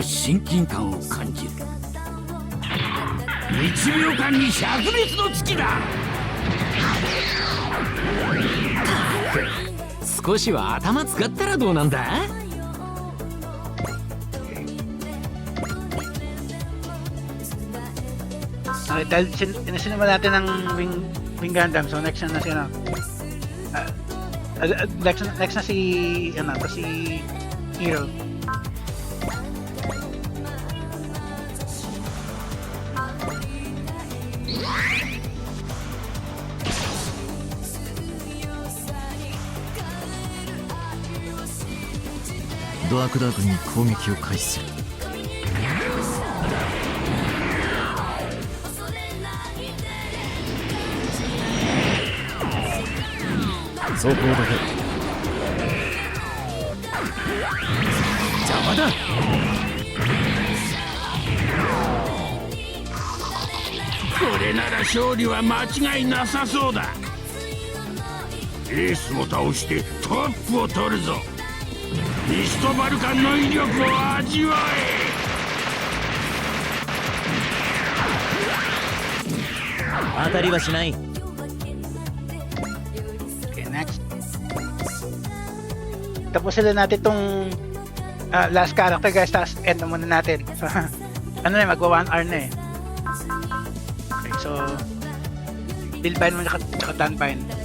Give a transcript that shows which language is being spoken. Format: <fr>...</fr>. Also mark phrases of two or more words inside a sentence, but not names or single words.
<ja>親近感を感じる。1秒間に灼熱の月だ。少しは頭使ったらどうなんだ。</ja> <tl>Okay, dahil sinima natin ng</tl> <en>Wing Gundam,</en> <tl>so next na si ano.</tl> <en>Next na si ano,</en> <tl>to si Hero.</tl> <ja>Dark ダークに攻撃を開始する。走行だけ邪魔だ。これなら勝利は間違いなさそうだ。エースを倒してトップを取るぞ。ミストバルカンの威力を味わえ。当たりはしない。</ja> <en>Okay, next.</en> <tl>Tapusin na natin tong</tl> <en>last character guys,</en> <tl>tapos end na muna natin. So, ano na, magwa</tl> <en>1 hour</en> <tl>na eh. Okay, so Dilbine mo tsaka Danbine.</tl>